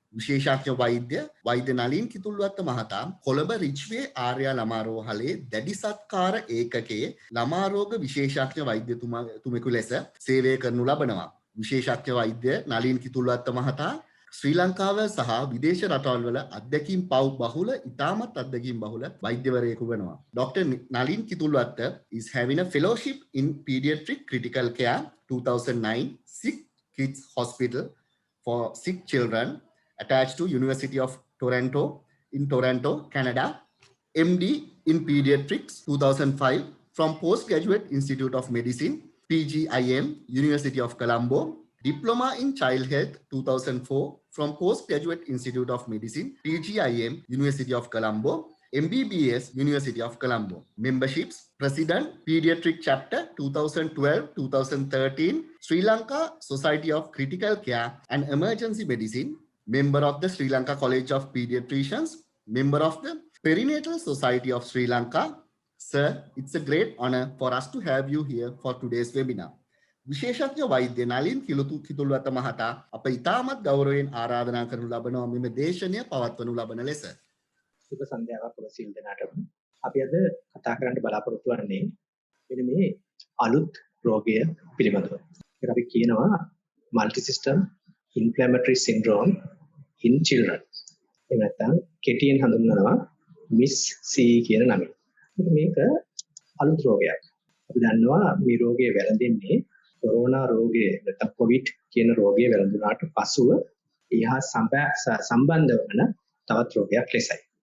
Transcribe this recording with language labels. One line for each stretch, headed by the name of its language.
Sinhala: විශේෂඥ වෛද්‍ය නලින් කිතුල්වත්ත මහතා කොළඹ රිච්වේ ආර්යා ළමාරෝහලේ දැඩි සත්කාර ඒකකයේ ළමාරෝග විශේෂඥ වෛද්‍යතුමෙකු ලෙස සේවය කරනු ලබනවා. විශේෂඥ වෛද්‍ය නලින් කිතුල්වත්ත මහතා ශ්‍රී ලංකාව සහ විදේශ රටවල් අධ්‍යක්ීම් බහුල ඉතාමත් අධ්‍යක්ීම් බහුල වෛද්‍යවරයෙකු වෙනවා.
English: Dr. Nalin Kitulwatta is having a fellowship in pediatric critical care 2009 Sick Kids Hospital for sick children attached to University of Toronto in Toronto, Canada. MD in pediatrics 2005 from Postgraduate Institute of Medicine, PGIM, University of Colombo. Diploma in Child Health 2004 from Postgraduate Institute of Medicine, PGIM, University of Colombo. MBBS, University of Colombo. Memberships, President, Pediatric Chapter 2012-2013, Sri Lanka Society of Critical Care and Emergency Medicine, member of the Sri Lanka College of Pediatricians, member of the Perinatal Society of Sri Lanka. Sir, it's a great honor for us to have you here for today's webinar.
Sinhala: විශේෂඥ වෛද්‍ය නලින් කිතුල්වත්ත මහතා අප ඉතාමත් ගෞරවයෙන් ආරාධනා කරනු ලබනවා මෙම දේශනය පවත්වනු ලබන ලෙස. සුබ සන්ධ්‍යාවක් ඔබ සියලු දෙනාටම. අපි අද කතා කරන්න බලාපොරොත්තු වෙන්නේ මෙන්න මේ අලුත් රෝගය පිළිබඳව. ඒක අපි කියනවා multi system inflammatory syndrome in children. එහෙම නැත්නම් කෙටියෙන් හඳුන්වනවා MIS-C කියන නමින්. මේක අලුත් රෝගයක්. අපි දන්නවා මේ රෝගය වැළඳෙන්නේ කොරෝනා රෝගය නැත්නම් කොවිඩ් කියන රෝගය වැළඳුනාට පසුව ඊහා සම්බන්ධ වන තවත් රෝගයක් ලෙසයි.